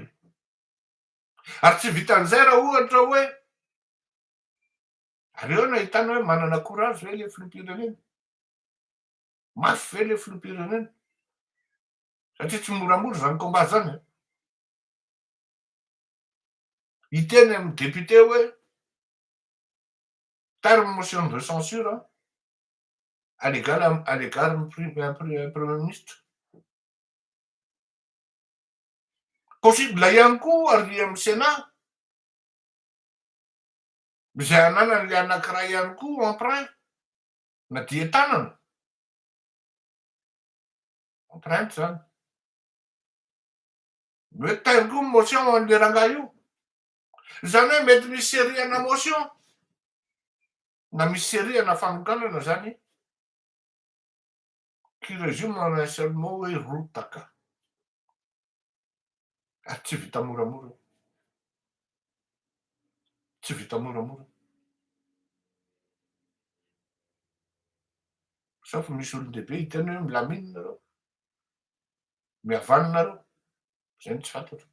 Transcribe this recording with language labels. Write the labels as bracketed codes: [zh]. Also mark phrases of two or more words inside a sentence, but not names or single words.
[mg] Ary tsy vitan'izay raha ohatra hoe ary eo nahitana hoe manana courage ve le filoham-pirenena, mafy ve le filoham-pirenena satria tsy moramora zany combat zany. Hiteny amin'ny député hoe [fr] terme motion de censure à l'égard du premier ministre. [mg] Possible ihany koa ary amin'ny Sénat izay ananany le anankiray ihany koa emprunt na dia tanana empreinte zany. Mety tairiko motion an'le rangahy io. Zany hoe mety misy seriana motion na misy seriana fanokanana zany [fr] qui résume en un seul mot [mg] hoe rotaka. Ary tsy vita moramora. Tsy vita moramora. Sauf misy olon-dehibe hiteny hoe milamine nareo, mihavanina nareo, zay no tsy fantatro.